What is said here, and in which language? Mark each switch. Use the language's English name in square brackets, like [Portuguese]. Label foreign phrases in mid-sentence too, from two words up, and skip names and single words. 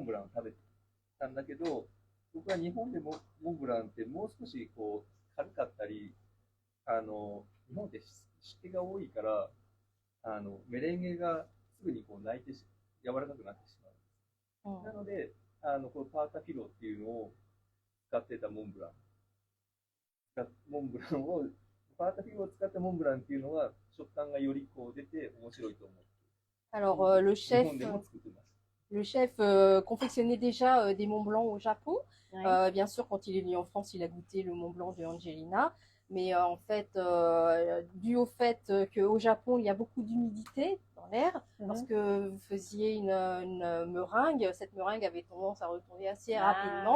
[Japanese] ブランを食べてたんだけど、僕は日本でもモンブランってもう少しこう軽かったり、日本って湿気が多いから、メレンゲがすぐにこう泣いて柔らかくなってしまう。なので、このパータフィロっていうのを使ってたモンブランを、パータフィロを使ったモンブランっていうのが食感がよりこう出て面白いと思う。 [French] Alors le chef confectionnait déjà des Mont Blanc au Japon. Bien sûr, quand il est venu en France, il a goûté le Mont Blanc de Angelina. Mais en fait, dû au fait qu'au Japon, il y a beaucoup d'humidité dans l'air, lorsque vous faisiez une meringue, cette meringue avait tendance à retomber assez rapidement.